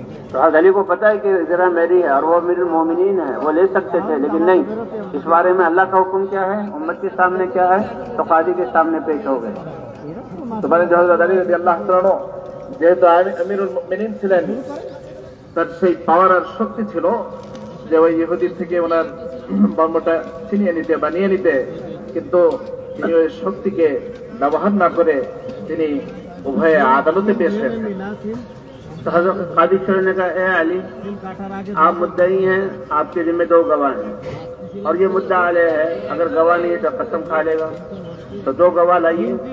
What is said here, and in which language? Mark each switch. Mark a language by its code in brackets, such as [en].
[hi] तो हजरत अली को पता है कि जरा मेरी है और वो अमीरुल मोमिनीन है, वो ले सकते थे, लेकिन नहीं, इस बारे में अल्लाह का हुक्म क्या है, उम्मत के सामने क्या है, तो काजी के सामने पेश हो गए। [bn] তো মানে হযরত আলী রাদিয়াল্লাহু তাআলা যেহেতু আমিরুল মুমিনিন ছিলেন, তার সেই পাওয়ার আর শক্তি ছিল যে ওই ইহুদির থেকে ওনার বর্মটা ছিনিয়ে নিতে বানিয়ে নিতে, কিন্তু তিনি ওই শক্তিকে ব্যবহার না করে তিনি উভয়ে আদালতে পেশ হয়েছেন। [hi] तो हजरत काजी शुरे ने कहा, ए अली, आप मुद्दई हैं, आपके जिम्मे 2 गवाह हैं और ये मुद्दा आले है, अगर गवाह नहीं है तो कसम खा लेगा, तो 2 गवाह लाइए।